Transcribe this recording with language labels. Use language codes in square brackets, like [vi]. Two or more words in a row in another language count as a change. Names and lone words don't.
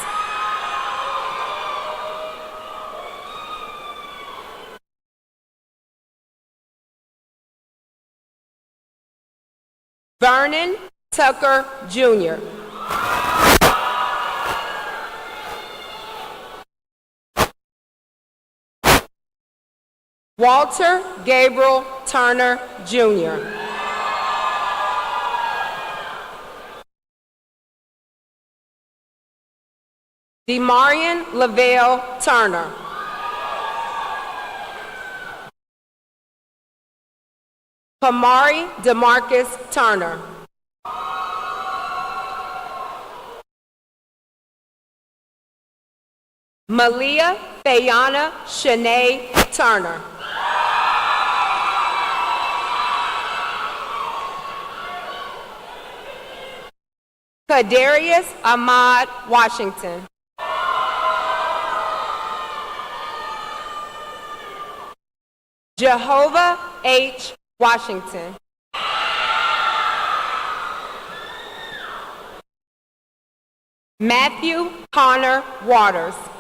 [en] Vernon Tucker Jr. Walter Gabriel Turner Jr. Demarion Lavelle Turner. Kamari DeMarcus Turner. Malia Fayana Shanae Turner. Kadarius Ahmad Washington. Jehovah H. Washington. Matthew Connor Waters.